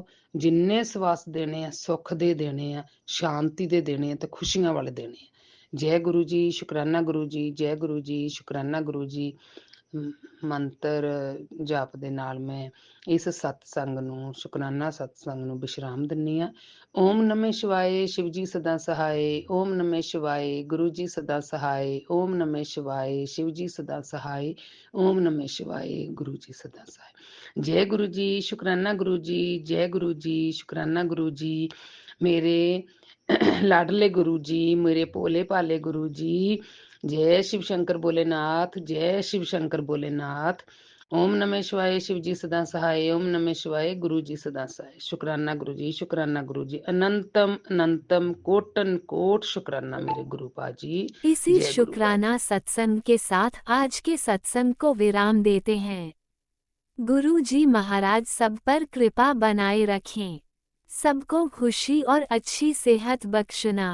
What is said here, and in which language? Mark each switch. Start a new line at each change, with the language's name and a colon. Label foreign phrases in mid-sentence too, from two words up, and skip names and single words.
Punjabi: ਜਿੰਨੇ ਸਵਾਸ ਦੇਣੇ ਆ ਸੁੱਖ ਦੇ ਦੇਣੇ ਆ, ਸ਼ਾਂਤੀ ਦੇ ਦੇਣੇ ਆ, ਤੇ ਖੁਸ਼ੀਆਂ ਵਾਲੇ ਦੇਣੇ ਆ। ਜੈ ਗੁਰੂ ਜੀ, ਸ਼ੁਕਰਾਨਾ ਗੁਰੂ ਜੀ, ਜੈ ਗੁਰੂ ਜੀ, ਸ਼ੁਕਰਾਨਾ ਗੁਰੂ ਜੀ। ਮੰਤਰ ਜਾਪ ਦੇ ਨਾਲ ਮੈਂ ਇਸ ਸਤਸੰਗ ਨੂੰ, ਸ਼ੁਕਰਾਨਾ ਸਤਸੰਗ ਨੂੰ ਵਿਸ਼ਰਾਮ ਦਿੰਨੀ ਆ।
Sanskrit: ओम नमः शिवाय,
Hindi: शिव जी सदा सहाय।
Sanskrit: ओम नमः शिवाय,
Hindi: गुरु जी सदा सहाय।
Sanskrit: ओम नमः शिवाय,
Hindi: शिव जी सदा सहाय।
Sanskrit: ओम नमः शिवाय,
Hindi: गुरु जी सदा सहाय। जय गुरु जी, शुकराना गुरु जी, जय गुरु जी, शुकराना गुरु जी। मेरे लाडले गुरु जी, मेरे भोले भाले गुरु जी। जय शिव शंकर भोलेनाथ, जय शिव शंकर भोलेनाथ।
Sanskrit: ओम नमः शिवाय,
Hindi: शिव जी सदा सहाय।
Sanskrit: ओम नमः शिवाय,
Hindi: गुरु जी सदा सहाय। शुकराना गुरु जी, शुकराना गुरु जी। अनंतम अनंतम कोटन कोट शुकराना मेरे गुरु पाजी। इसी जय गुरु पाजी। शुक्राना सत्संग के साथ आज के सत्संग को विराम देते हैं। गुरु जी महाराज सब पर कृपा बनाए रखें, सबको खुशी और अच्छी सेहत बख्शना।